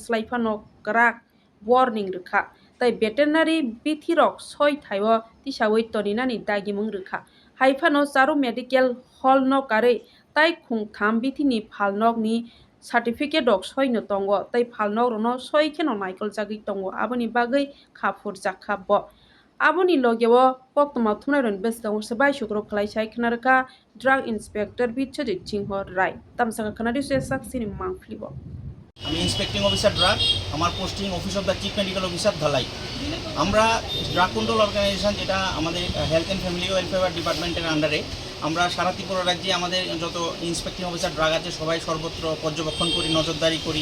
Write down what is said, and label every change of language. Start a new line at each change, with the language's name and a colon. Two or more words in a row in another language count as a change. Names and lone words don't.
Kok Borok: slaifano krak warning rwkha tai veterinary bithi rok soi thaiwo tisawi toninani dagimung rwkha haifano charu
English: medical hall
Kok Borok: no kari tai khungtham bithini phalnok ni certificate rok soino tongo tai phalnok no soi kheno naikol jagui tongo aboni bagui khapur jakha bo aboni logeo koktoma thumnairon beskango sabai shukro khlaisai khnarka
English: drug inspector
Kok Borok: bichojit singh rai tamsaka khanari se saksini mangflibo
English: আমি inspecting officer drug, আমার posting office of the chief medical officer ধালাই।
Bangla: আমরা
English: drug control organisation,
Bangla: যেটা আমাদের
English: health and family welfare departmenter undere,
Bangla: আমরা সারা ত্রিপুরা রাজ্যে আমাদের যত
English: inspecting officer drug
Bangla: আছে সবাই সর্বত্র পর্যবেক্ষণ করি, নজরদারি করি।